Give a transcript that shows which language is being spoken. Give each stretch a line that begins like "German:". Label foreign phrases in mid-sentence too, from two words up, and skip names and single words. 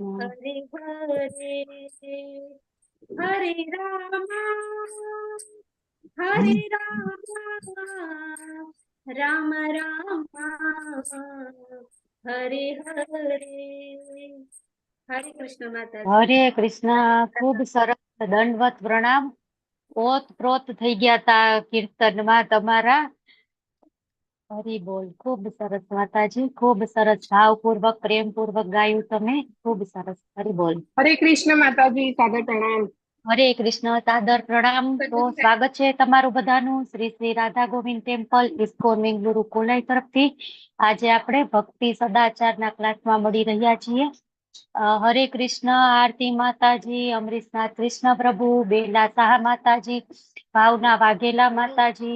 Sanskrit: हरे हरे। हरे राम राम राम हरे हरे।
Gujarati: હરે કૃષ્ણ માતા જી। હરે કૃષ્ણ. ખૂબ સરસ દંડવત પ્રણામ। ઓત પ્રોત થઈ ગયા તા કીર્તનમાં તમારા. હરી બોલ. ખૂબ સરસ માતાજી, ખૂબ સરસ ભાવપૂર્વક પ્રેમપૂર્વક ગાયું તમે. ખૂબ સરસ. હરી બોલ. હરે કૃષ્ણ માતાજી, સાદર પ્રણામ। હરે કૃષ્ણ. સાદર પ્રણામ. તો સ્વાગત છે તમારું બધાનું શ્રી શ્રી રાધા ગોવિંદ ટેમ્પલ ઇસ્કોન બેંગલુરુ કોલાઈ તરફથી. આજે આપણે ભક્તિ સદાચારના ક્લાસમાં મળી રહ્યા છીએ. હરે કૃષ્ણ આરતી માતાજી, અમરીશનાથ કૃષ્ણ પ્રભુ, બેલા શાહ માતાજી, ભાવના વાઘેલા માતાજી,